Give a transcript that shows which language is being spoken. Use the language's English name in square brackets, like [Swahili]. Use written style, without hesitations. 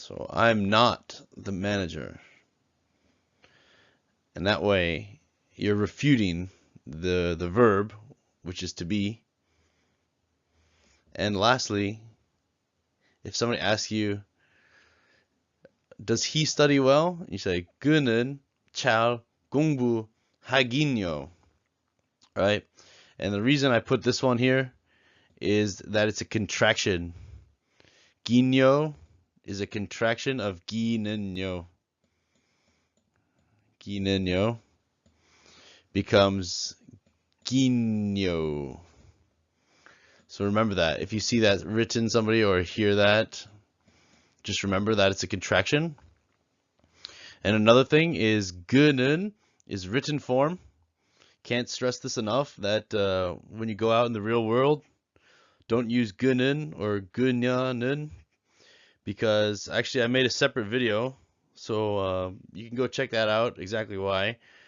[English] So I'm not the manager. And that way you're refuting the verb, which is to be. And lastly, if somebody asks you, "Does he study well?" You say, [Korean] 그는 잘 공부하긴요. [English] Right? And the reason I put this one here is that it's a contraction. 긴요 is a contraction of 기는요. 기는요 becomes 긴요. So remember that. If you see that written somebody or hear that, just remember that it's a contraction. And another thing is g는 is written form. Can't stress this enough that when you go out in the real world, don't use g는 or günya는, because actually I made a separate video, so you can go check that out, exactly why.